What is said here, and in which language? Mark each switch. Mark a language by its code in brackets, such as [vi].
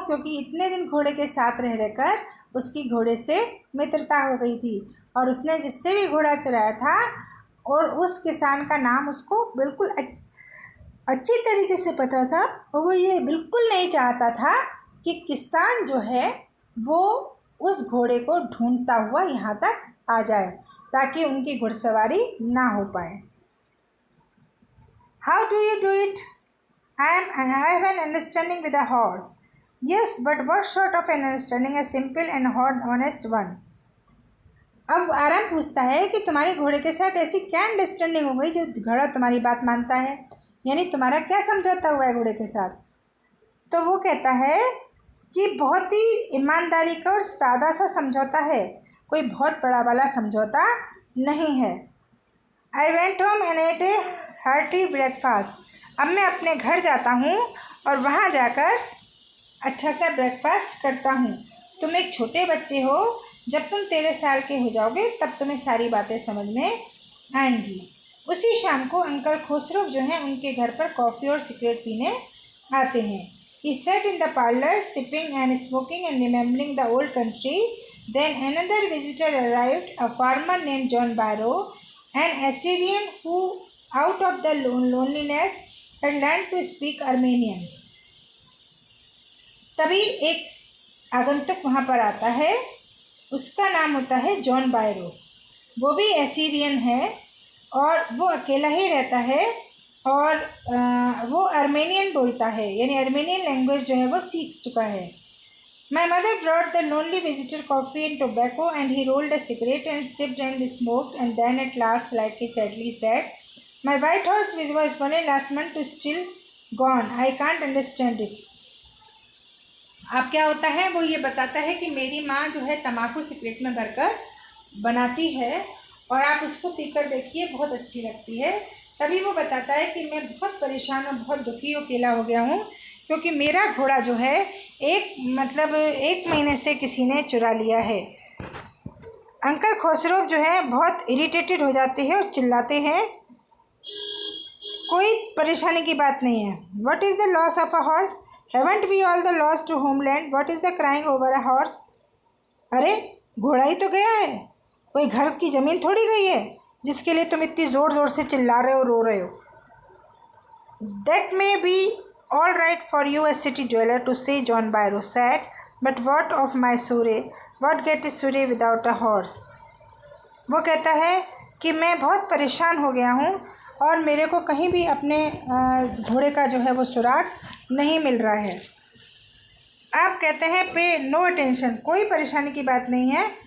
[hi] क्योंकि इतने दिन घोड़े के साथ रह रहकर उसकी घोड़े से मित्रता हो गई थी और उसने जिससे भी घोड़ा चुराया था और उस किसान का नाम उसको बिल्कुल अच्छी तरीके से पता था, और वो ये बिल्कुल नहीं चाहता था कि किसान जो है वो उस घोड़े को ढूंढता हुआ यहाँ तक आ जाए ताकि उनकी घुड़सवारी ना हो पाए। [en] How do you do it? I have an understanding with a horse. Yes, but what sort of an understanding? A simple and honest one. [hi] अब आराम पूछता है कि तुम्हारे घोड़े के साथ ऐसी क्या अंडरस्टैंडिंग हो गई जो घोड़ा तुम्हारी बात मानता है, यानी तुम्हारा क्या समझौता हुआ है घोड़े के साथ? तो वो कहता है कि बहुत ही ईमानदारी का और सादा सा समझौता है, कोई बहुत बड़ा वाला समझौता नहीं है। [en] I went home and ate a hearty breakfast. [hi] अब मैं अपने घर जाता हूँ और वहाँ जाकर अच्छा सा ब्रेकफास्ट करता हूँ। तुम एक छोटे बच्चे हो, जब तुम 13 साल के हो जाओगे तब तुम्हें सारी बातें समझ में आएंगी। उसी शाम को अंकल खुसरो जो हैं उनके घर पर कॉफ़ी और सिगरेट पीने आते हैं। [en] He sat in the parlor sipping and smoking and remembering the old country. Then another visitor arrived, a farmer named John Barrow, an Assyrian who out of the loneliness had learned to speak Armenian. [hi] तभी एक आगंतुक वहाँ पर आता है, उसका नाम होता है जॉन बायरो। वो भी एसीरियन है और वो अकेला ही रहता है और वो अर्मेनियन बोलता है, यानी अर्मेनियन लैंग्वेज जो है वो सीख चुका है। [en] My mother brought the lonely visitor coffee and tobacco, and he rolled a cigarette and sipped and smoked, and then at last, like he sadly said, My white horse, which was born last month, is still gone. I can't understand it. [hi] अब क्या होता है, वो ये बताता है कि मेरी माँ जो है तम्बाकू सिगरेट में भरकर बनाती है और आप उसको पीकर देखिए, बहुत अच्छी लगती है। तभी वो बताता है कि मैं बहुत परेशान और बहुत दुखी अकेला हो गया हूँ क्योंकि मेरा घोड़ा जो है एक महीने से किसी ने चुरा लिया है। अंकल खुसरो जो है बहुत इरिटेटेड हो जाते हैं और चिल्लाते हैं, कोई परेशानी की बात नहीं है। [en] What is the loss of a horse? Haven't we all the lost to homeland? What is the crying over a horse? [hi] अरे घोड़ा ही तो गया है, कोई घर की ज़मीन थोड़ी गई है जिसके लिए तुम इतनी ज़ोर ज़ोर से चिल्ला रहे हो, रो रहे हो। [en] That may be all right for you, a city dweller, to say, John Barrow said, but what of my Surrey? What get is Surrey without a horse? [hi] वो कहता है कि मैं बहुत परेशान हो गया हूँ और मेरे को कहीं भी अपने घोड़े का जो है वो सुराग नहीं मिल रहा है। आप कहते हैं [en] pay no attention, [hi] कोई परेशानी की बात नहीं है।